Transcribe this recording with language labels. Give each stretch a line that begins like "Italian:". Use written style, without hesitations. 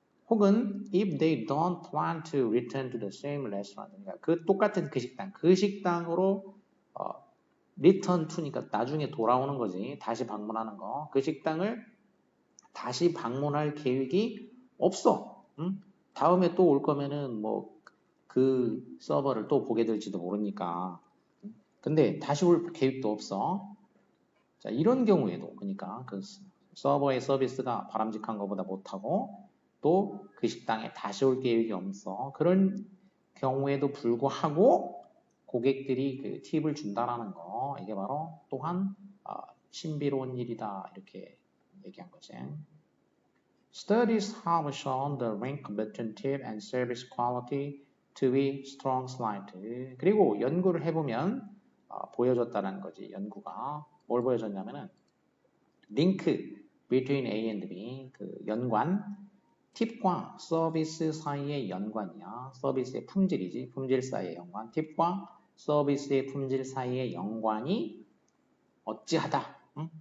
Korean: 혹은
English: if they don't plan to return to the same restaurant,
Korean: 그러니까 그 똑같은 그 식당으로 return to니까 나중에 돌아오는 거지. 다시 방문하는 거. 그 식당을 다시 방문할 계획이 없어. 응? 다음에 또 올 거면은 뭐 그 서버를 또 보게 될지도 모르니까. 근데 다시 올 계획도 없어. 자, 이런 경우에도 그러니까 그 서버의 서비스가 바람직한 것보다 못하고 또 그 식당에 다시 올 계획이 없어. 그런 경우에도 불구하고 고객들이 그 팁을 준다라는 거, 이게 바로 또한 신비로운 일이다, 이렇게 얘기한 거지.
English: Studies have shown the link between tip and service quality to be strong slight.
Korean: 그리고 연구를 해보면 보여줬다는 거지. 연구가 뭘 보여줬냐면은 link between A and B, 그 연관, 팁과 서비스 사이의 연관이야. 서비스의 품질이지. 품질 사이의 연관. 팁과 서비스의 품질 사이의 연관이 어찌하다. 응?